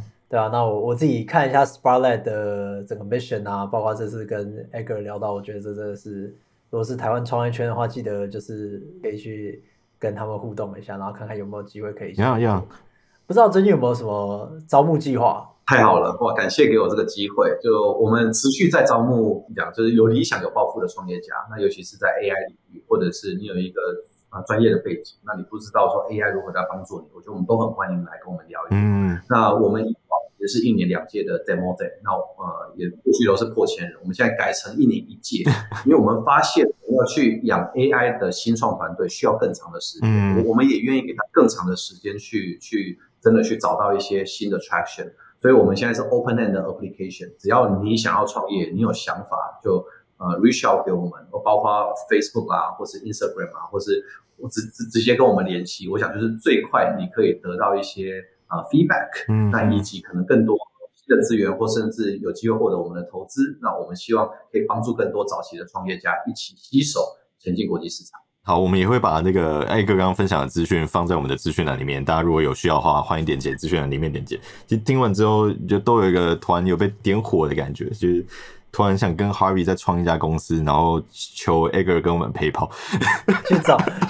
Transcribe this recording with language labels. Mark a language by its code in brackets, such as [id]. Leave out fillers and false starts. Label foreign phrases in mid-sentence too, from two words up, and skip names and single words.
[zh] 對啊，那我自己看一下 Spark Lab 的整個 mission 啊，包括這次跟 Edgar 聊到，我覺得這真的是，如果是台灣創業圈的話，記得就是可以去跟他們互動一下，然後看看有沒有機會可以。不知道最近有沒有什麼招募計劃？太好了，哇！感謝給我這個機會。就我們持續在招募，就是有理想、有抱負的創業家。那尤其是在 AI 領域，或者是你有一个專業的背景，那你不知道說 AI 如何在幫助你，我覺得我們都很歡迎來跟我們聊一聊。那我們也是1年2屆的 [en] Demo Day， [zh] 那也過去都是破千人，我們現在改成1年1屆，因為我們發現要去養 AI 的新創團隊需要更長的時間，我們也願意給他更長的時間去真的去找到一些新的 traction， 所以我們現在是 open-end 的 application， 只要你想要創業，你有想法就 [en] reach out [zh] 給我們，包括 Facebook 啊，或是 Instagram 啊，或是直接跟我們聯繫，我想就是最快你可以得到一些feedback， 那以及可能更多新的資源，或甚至有機會獲得我們的投資，那我們希望可以幫助更多早期的創業家一起攜手前進國際市場。好，我們也會把那個Edgar剛剛分享的資訊放在我們的資訊欄裡面，大家如果有需要的話，歡迎點擊資訊欄裡面點擊。其實聽完之後，就都有一個突然有被點火的感覺，就是突然想跟 Harvey 再創一家公司，然後求 Edgar 跟我們陪跑，去找